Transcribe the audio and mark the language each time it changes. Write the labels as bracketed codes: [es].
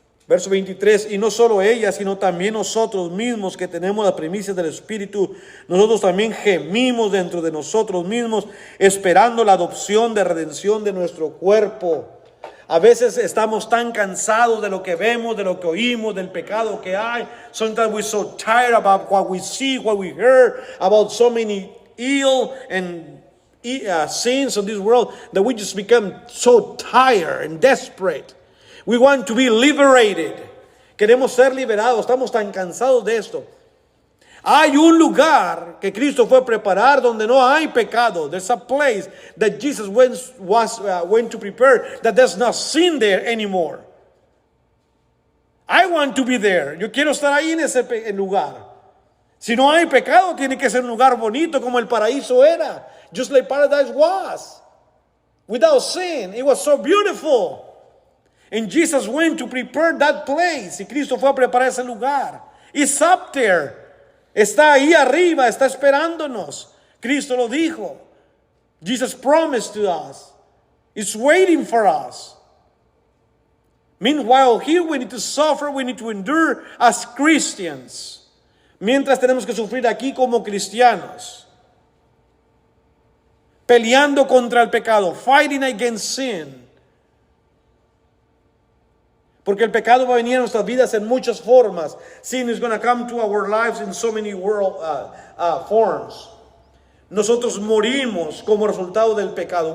[es] Verso 23, y no solo ella, sino también nosotros mismos que tenemos las primicias del Espíritu, nosotros también gemimos dentro de nosotros mismos, esperando la adopción de redención de nuestro cuerpo. A veces estamos tan cansados de lo que vemos, de lo que oímos, del pecado que hay. [en] Sometimes we're so tired about what we see, what we heard, about so many ill and sins of this world that we just become so tired and desperate. We want to be liberated. [es] Queremos ser liberados. Estamos tan cansados de esto. Hay un lugar que Cristo fue a preparar donde no hay pecado. [en] There's a place that Jesus went to prepare that there's no sin there anymore. I want to be there. [es] Yo quiero estar ahí en ese lugar. Si no hay pecado, tiene que ser un lugar bonito como el paraíso era. [en] Just like paradise was. Without sin. It was so beautiful. And Jesus went to prepare that place. [es] Y Cristo fue a preparar ese lugar. [en] It's up there. [es] Está ahí arriba, está esperándonos. Cristo lo dijo. [en] Jesus promised to us. It's waiting for us. Meanwhile, here we need to suffer, we need to endure as Christians. [es] Mientras tenemos que sufrir aquí como cristianos. Peleando contra el pecado, [en] fighting against sin. [es] Porque el pecado va a venir a nuestras vidas en muchas formas. [en] Sin is going to come to our lives in so many forms. [es] Nosotros morimos como resultado del pecado.